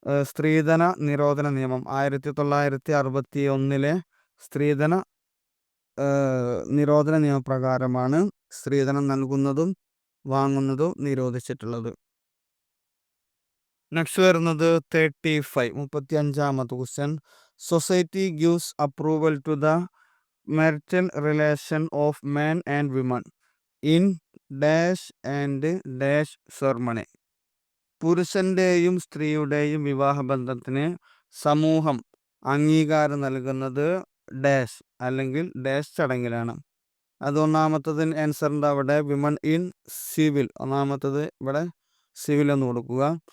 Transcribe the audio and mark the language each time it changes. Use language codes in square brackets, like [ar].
[ml] സ്ത്രീധന നിരോധന നിയമം 1961 സ്ത്രീധന നിരോധന നിയമപ്രകാരമാണ് സ്ത്രീധനം നൽകുന്നതും വാങ്ങുന്നതും നിരോധിച്ചിട്ടുള്ളത്. നെക്സ്റ്റ് വരുന്നത് 35ാമത്തെ question. [en] Society gives approval to the marital relation of man and woman in dash and dash ceremony. [ml] പുരുഷന്റെയും സ്ത്രീയുടെയും വിവാഹബന്ധത്തിന് സമൂഹം അംഗീകാരം നൽകുന്നത് ഡാഷ് അല്ലെങ്കിൽ ഡാഷ് ചടങ്ങിലാണ്. അത് ഒന്നാമത്തത് ആൻസറിൻ്റെ അവിടെ വിമൺ ഇൻ സിവിൽ, ഒന്നാമത്തത് ഇവിടെ സിവിൽ എന്ന് കൊടുക്കുക.